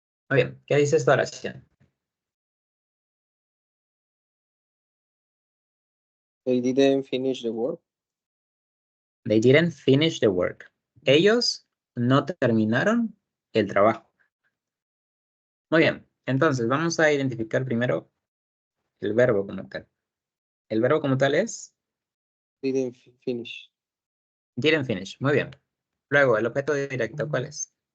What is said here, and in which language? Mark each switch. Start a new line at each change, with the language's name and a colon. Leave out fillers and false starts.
Spanish: Muy bien, ¿qué dice esta oración?
English: They didn't finish the work. They didn't finish the work.
Spanish: Ellos no terminaron el trabajo. Muy bien, entonces vamos a identificar primero el verbo como tal. El verbo como tal es
English: Didn't finish didn't finish.
Spanish: Muy bien. Luego, el objeto directo, ¿cuál es?